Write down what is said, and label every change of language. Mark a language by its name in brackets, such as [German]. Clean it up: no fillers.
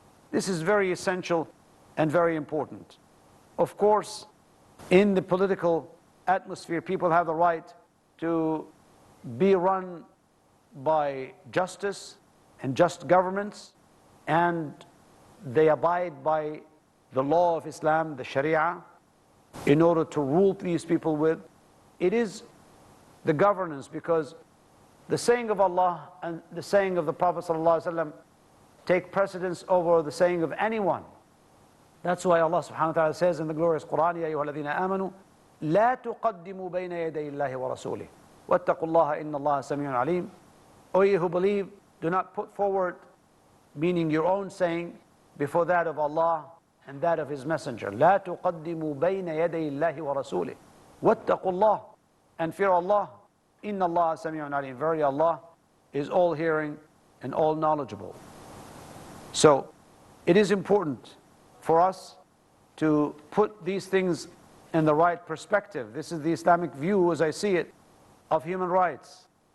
[English] This is very essential and very important. Of course, in the political atmosphere, people have the right to be run by justice and just governments, and they abide by the law of Islam, the Sharia, in order to rule these people with. It is the governance, because the saying of Allah and the saying of the Prophet ﷺ take precedence over the saying of anyone. That's why Allah subhanahu wa ta'ala says in the glorious Quran, [Arabic] يَا أَيُّهَا الَّذِينَ آمَنُوا لَا تُقَدِّمُوا بَيْنَ يَدَيِ اللَّهِ وَرَسُولِهِ وَاتَّقُوا اللَّهَ إِنَّ اللَّهَ سَمِيعٌ عَلِيمٌ. [English] O ye who believe, do not put forward, meaning your own saying, before that of Allah and that of His Messenger. [Arabic] لَا تُقَدِّمُوا بَيْنَ يَدَيِ اللَّهِ وَرَسُولِهِ وَاتَّقُوا اللَّهَ, [English] and fear Allah. [Arabic] إِنَّ اللَّهَ سَمِيعٌ عَلِيمٌ. [English] Very Allah is all hearing and all knowledgeable. So it is important for us to put these things in the right perspective. This is the Islamic view, as I see it, of human rights.